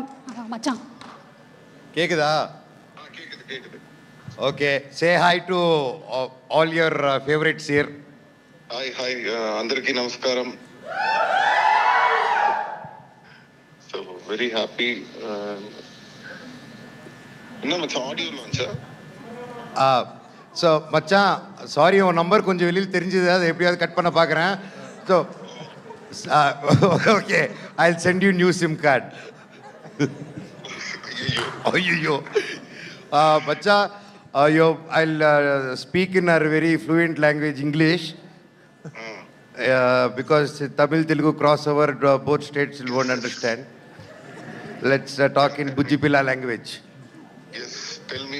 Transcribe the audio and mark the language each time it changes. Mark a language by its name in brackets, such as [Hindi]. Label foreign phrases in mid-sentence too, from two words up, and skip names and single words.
[Tamil] మచ్చా [English] కేకుదా? okay, say hi to all your favourites here. [Telugu] హాయ్ అందరికీ నమస్కారం. [English] so very happy. audio launch? [Tamil] ஸோ மச்சான், சாரி, உன் நம்பர் கொஞ்சம் வெளியில் தெரிஞ்சது, அதை எப்படியாவது கட் பண்ண பார்க்குறேன். [English] so okay, I will send you new SIM card. [Tamil] ஐயோ, [English] Bacha, I'll speak in our very fluent language, English. Because Tamil, Telugu crossover, both states won't understand. Let's talk in Bujipila language. Yes, tell me.